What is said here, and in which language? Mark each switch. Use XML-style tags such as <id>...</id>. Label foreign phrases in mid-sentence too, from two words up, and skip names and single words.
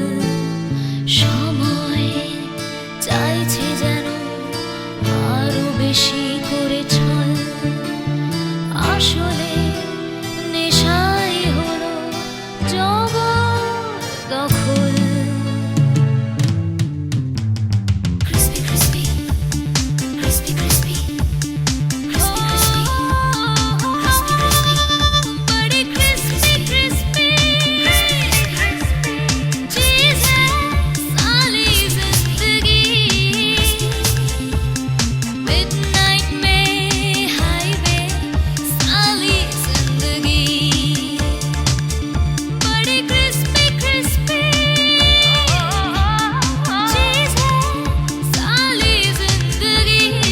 <bn>সময় চাইছে যেন আরো বেশি করে ছল, আসলে নেশাই হলো জবরদখল।</bn> <hi>Crispy, crispy, crispy, crispy, crispy, crispy, crispy, crispy, बड़ी crispy, crispy, चीज़ है साली ज़िंदगी। Midnight में हाईवे साली ज़िंदगी, बड़ी crispy, crispy, चीज़ है साली ज़िंदगी।</hi>